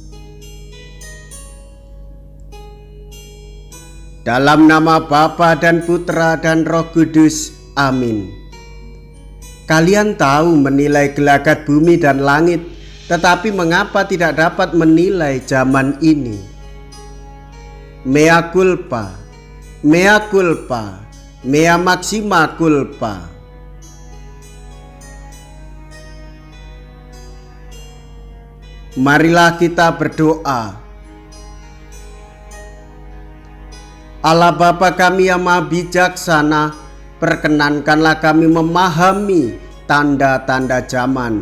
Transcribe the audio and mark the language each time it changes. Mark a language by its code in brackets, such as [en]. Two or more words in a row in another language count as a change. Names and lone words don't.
[id] Dalam nama Bapa dan Putra dan Roh Kudus, amin. Kalian tahu menilai gelagat bumi dan langit, tetapi mengapa tidak dapat menilai zaman ini? [la] Mea culpa, mea culpa, mea maxima culpa. [id] Marilah kita berdoa. Allah Bapa kami yang Maha Bijaksana, perkenankanlah kami memahami tanda-tanda zaman.